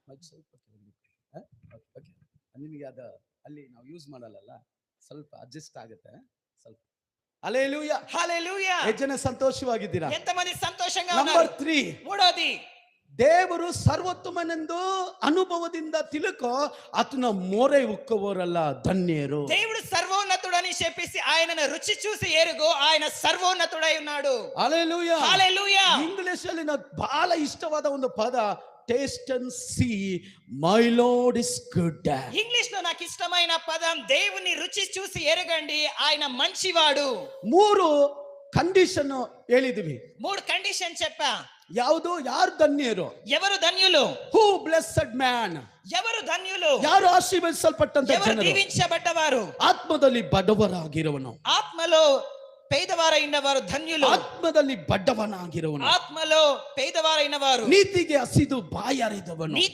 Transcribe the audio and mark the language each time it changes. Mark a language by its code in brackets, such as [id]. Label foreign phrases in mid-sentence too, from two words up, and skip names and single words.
[kn] ಸ್ವಲ್ಪ ನಿಮಗೆ ಅದು ಅಲ್ಲಿ ನಾವು ಯೂಸ್ ಮಾಡಲ್ಲ, ಸ್ವಲ್ಪ ಅಡ್ಜಸ್ಟ್ ಆಗುತ್ತೆ ಸ್ವಲ್ಪ. ಹಲ್ಲೆಲೂಯಾ, [te] హల్లెలూయా. [kn] ಎಷ್ಟು ಜನ ಸಂತೋಷವಾಗಿದ್ದೀರಾ? [te] ఎంతమంది సంతోషంగా [kn] ನಂಬರ್ [te] ఉన్నారు? [kn] 3, [te] మూడోది, [kn] ದೇವರು ಸರ್ವೋತ್ತಮನೆಂದು ಅನುಭವದಿಂದ ತಿಳುಕೋ ಆತನ ಮೊರೆ ಉಕ್ಕುವವರೆಲ್ಲ ಧನ್ಯರು. [te] దేవుడు సర్వోన్నతుడని చెప్పేసి ఆయనను రుచి చూసి ఎరుగు, ఆయన సర్వోన్నతుడై ఉన్నాడు. [kn] ಹಲ್ಲೆಲೂಯಾ, [te] హల్లెలూయా. [kn] ಇಂಗ್ಲಿಷ್ ಅಲ್ಲಿ నాకు ಬಹಳ ಇಷ್ಟವಾದ ಒಂದು ಪದ, [en] taste and see my Lord is good. [te] ఇంగ్లీష్ లో నాకు ఇష్టమైన పదం దేవుని రుచి చూసి ఎరగండి, ఆయన మంచివాడు. [kn] 3 ಕಂಡೀಷನ್ ಹೇಳಿದ್ವಿ. [te] 3 కండిషన్ చెప్పా. [kn] ಯಾವುದು? ಯಾರು ಧನ್ಯರು? [te] ఎవరు ధన్యులు? [en] who blessed man. [te] ఎవరు ధన్యులు? [kn] ಯಾರು ಆಶೀರ್ವದಿಸಲ್ಪಟ್ಟಂತ [te] ఎవరు [kn] ಜನರು? [te] దీవించబడ్డవారు? [kn] ಆತ್ಮದಲ್ಲಿ ಬಡವರಾಗಿರುವನು. [te] ఆత్మలో పేదవారైన వారు ధన్యులు. [kn] ಆತ್ಮದಲ್ಲಿ ಬಡವನಾಗಿರುವನು. [te] ఆత్మలో పేదవారైన వారు. [kn] ನೀತಿಗೆ ಹಸಿದು ಬಾಯಾರಿದವನು. [te] నీతి